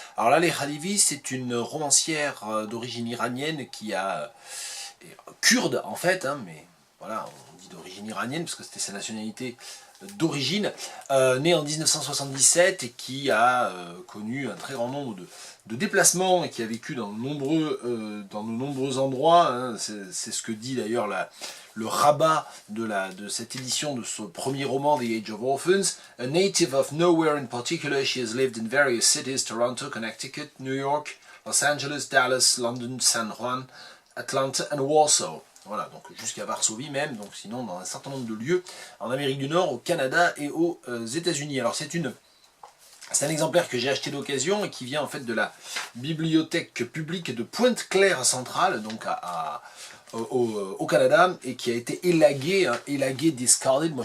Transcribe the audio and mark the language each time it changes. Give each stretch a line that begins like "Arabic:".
French: Alors Laleh Khadivi, c'est une romancière d'origine iranienne qui a kurde en fait, hein, mais voilà, on dit d'origine iranienne parce que c'était sa nationalité d'origine, née en 1977 et qui a connu un très grand nombre de déplacements et qui a vécu dans de nombreux endroits, hein. C'est ce que dit d'ailleurs le rabat de cette édition de son premier roman, The Age of Orphans.
English: A native of nowhere in particular, she has lived in various cities, Toronto, Connecticut, New York, Los Angeles, Dallas, London, San Juan, Atlanta and Warsaw.
French: Voilà, donc jusqu'à Varsovie même, donc sinon dans un certain nombre de lieux en Amérique du Nord, au Canada et aux États-Unis. Alors c'est un exemplaire que j'ai acheté d'occasion et qui vient en fait de la bibliothèque publique de Pointe-Claire centrale, donc au Canada, et qui a été élagué, discarded.